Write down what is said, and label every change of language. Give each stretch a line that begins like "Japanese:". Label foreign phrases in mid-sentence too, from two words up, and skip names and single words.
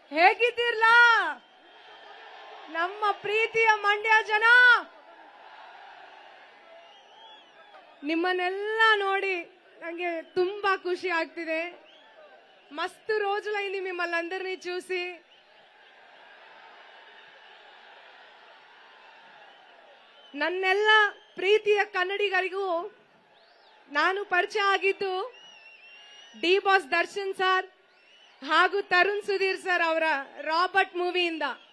Kannada: ಹೇಗಿದ್ದೀರ್ಲ ನಮ್ಮ ಪ್ರೀತಿಯ ಮಂಡ್ಯ ಜನ? ನಿಮ್ಮನ್ನೆಲ್ಲ ನೋಡಿ ನಂಗೆ ತುಂಬಾ ಖುಷಿ ಆಗ್ತಿದೆ.
Telugu: మస్తు రోజులైంది మిమ్మల్ని అందరినీ చూసి.
Kannada: ನನ್ನೆಲ್ಲ ಪ್ರೀತಿಯ ಕನ್ನಡಿಗರಿಗೂ ನಾನು ಪರಿಚಯ ಆಗಿದ್ದು ಡಿ ಬಾಸ್ ದರ್ಶನ್ ಸರ್ ಹಾಗೂ ತರುಣ್ ಸುಧೀರ್ ಸರ್ ಅವರ ರಾಬರ್ಟ್ ಮೂವಿಯಿಂದ.